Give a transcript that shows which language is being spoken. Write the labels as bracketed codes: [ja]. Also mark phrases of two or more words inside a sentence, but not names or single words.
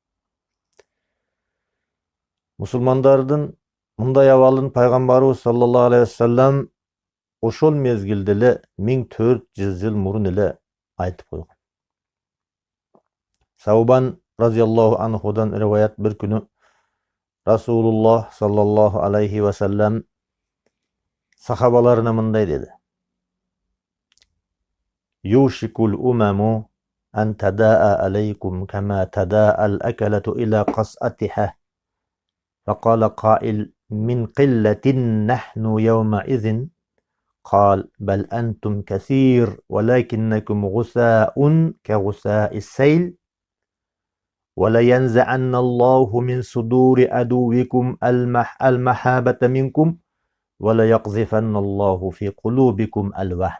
[ky] Мусулмандардын мындай абалын пайгамбарыбыз [ar] صلى الله عليه وسلم [ky] ошол мезгилде эле 1400 жыл мурун эле айтып койгон. Саубан разияллаху анхудан риваят bir күнү Расулуллах [ar] صلى الله عليه وسلم [ky] сахабаларына мындай деди: [ar] يوشك الأمم أن تداعى عليكم كما تداعى الأكلة إلى قصعتها. فقال قائل من قلة نحن يومئذ قال بل أنتم كثير ولكنكم غثاء كغثاء السيل ولينزعن الله من صدور عدوكم المحابة منكم وليقذفن الله في قلوبكم الوهن.